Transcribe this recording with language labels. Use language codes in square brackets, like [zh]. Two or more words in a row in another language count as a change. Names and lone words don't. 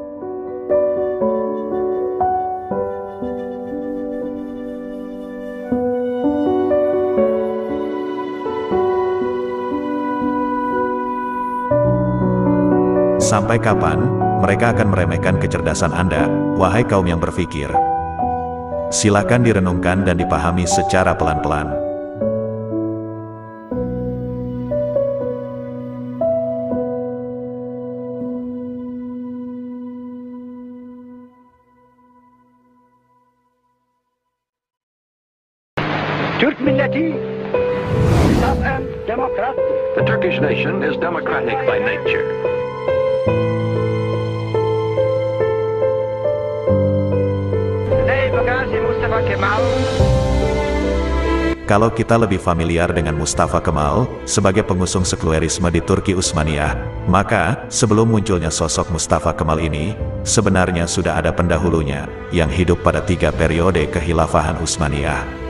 [id] Sampai kapan mereka akan meremehkan kecerdasan Anda, wahai kaum yang berpikir? Silakan direnungkan dan dipahami secara pelan-pelan. [tr] Türk milleti taban demokrat. [en] The Turkish nation is democratic by nature. [id] Mustafa Kemal. Kalau kita lebih familiar dengan Mustafa Kemal sebagai pengusung sekularisme di Turki Utsmaniyah, maka sebelum munculnya sosok Mustafa Kemal ini, sebenarnya sudah ada pendahulunya yang hidup pada 3 periode kekhilafahan Utsmaniyah.